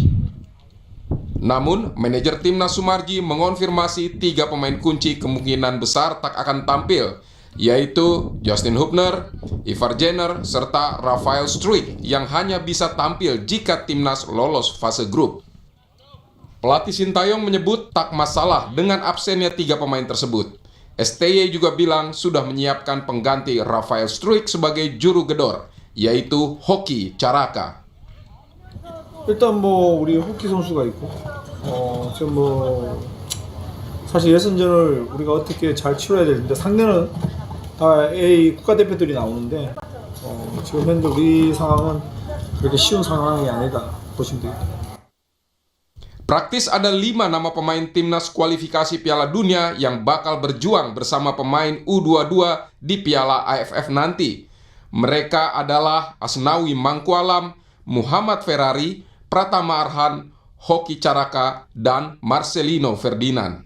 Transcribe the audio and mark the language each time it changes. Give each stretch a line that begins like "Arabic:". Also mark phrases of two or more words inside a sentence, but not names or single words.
Indonesian: Namun, manajer timnas Sumarji mengonfirmasi 3 pemain kunci kemungkinan besar tak akan tampil, yaitu Justin Hubner, Ivar Jenner, serta Rafael Struijk yang hanya bisa tampil jika timnas lolos fase grup. Pelatih Sintayong menyebut tak masalah dengan absennya 3 pemain tersebut. STY juga bilang sudah menyiapkan pengganti Rafael Struijk sebagai juru gedor, yaitu Hoki Caraka.
Korean: 일단 우리 호키 선수가 있고 지금 사실 예선전을 우리가 어떻게 잘 치러야 되는데 상대는 다 A 국가대표들이 나오는데 지금 현재 우리 상황은 그렇게 쉬운 상황이 아니다 보시면 되겠다.
Indonesian: Praktis ada 5 nama pemain timnas kualifikasi Piala Dunia yang bakal berjuang bersama pemain U22 di Piala AFF nanti. Mereka adalah Asnawi Mangkualam, Muhammad Ferrari, Pratama Arhan, Hoki Caraka, dan Marcelino Ferdinand.